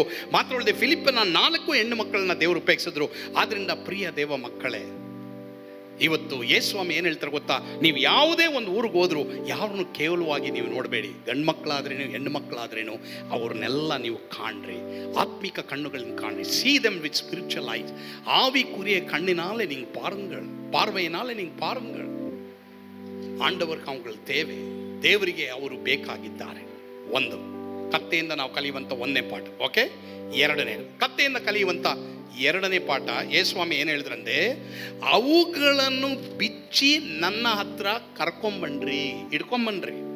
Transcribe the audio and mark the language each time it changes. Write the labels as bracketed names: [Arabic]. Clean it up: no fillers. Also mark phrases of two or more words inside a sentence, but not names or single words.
[Kannada] ಮಾತ್ರವಲ್ಲದೆ ಫಿಲಿಪ್ಪನ 4 ಹೆಣ್ಣು ಮಕ್ಕಳನ್ನ ದೇವರು ಉಪಯೋಗಿಸಿದ್ರು. ಆದ್ರಿಂದ ಪ್ರಿಯ ದೇವ ಮಕ್ಕಳೇ, ಇವತ್ತು ಯೇಸುಸ್ವಾಮಿ ಏನು ಹೇಳ್ತಾರೆ ಗೊತ್ತಾ? ನೀವು ಯಾವುದೇ ಒಂದು ಊರಿಗೆ ಹೋದ್ರು ಯಾರನ್ನು ಕೇವಲವಾಗಿ ನೀವು ನೋಡಬೇಡಿ. ಗಂಡು ಮಕ್ಕಳಾದ್ರೇನು ಹೆಣ್ಣು ಮಕ್ಕಳಾದ್ರೇನು ಅವ್ರನ್ನೆಲ್ಲ ನೀವು ಕಾಣ್ರಿ, ಆತ್ಮಿಕ ಕಣ್ಣುಗಳನ್ನ ಕಾಣ್ರಿ. [English] See them with spiritual eyes. [Tamil] ஆவிக்குரிய கண்ணினாலே நீங்கள் பாருங்கள், பார்வையினாலே நீங்கள் பாருங்கள். [Kannada] ಆಂಡವರ್ಗೆ ಅವುಗಳ ದೇವರಿಗೆ ಅವರು ಬೇಕಾಗಿದ್ದಾರೆ. ಒಂದು ಕತ್ತೆಯಿಂದ ನಾವು ಕಲಿಯುವಂಥ 1ನೇ ಪಾಠ. ಓಕೆ, 2ನೇ ಕತ್ತೆಯಿಂದ ಕಲಿಯುವಂಥ 2ನೇ ಪಾಠ, ಯೇಸುಸ್ವಾಮಿ ಏನು ಹೇಳಿದ್ರಂದ್ರೆ, ಅವುಗಳನ್ನು ಬಿಚ್ಚಿ ನನ್ನ ಹತ್ರ ಕರ್ಕೊಂಬನ್ರಿ, ಹಿಡ್ಕೊಂಬನ್ರಿ.